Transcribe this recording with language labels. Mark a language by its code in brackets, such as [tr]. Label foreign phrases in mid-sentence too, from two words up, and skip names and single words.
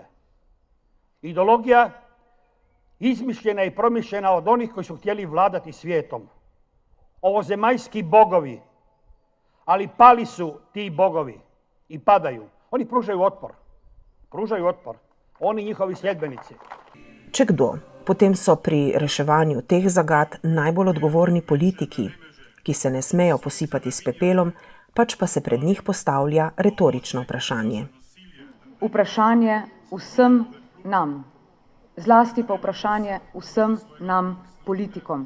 [hr] Ideologija izmišljena i promišljena od onih koji su htjeli vladati svijetom. Ovozemaljski bogovi, ali pali su ti bogovi i padaju. Oni pružaju otpor. Oni njihovi sljedbenici. [sl] Če kdo, potem so pri reševanju teh zagad najbolj odgovorni politiki, ki se ne smejo posipati s pepelom, pač pa se pred njih postavlja retorično vprašanje. Vprašanje vsem nam, zlasti pa vprašanje vsem nam politikom.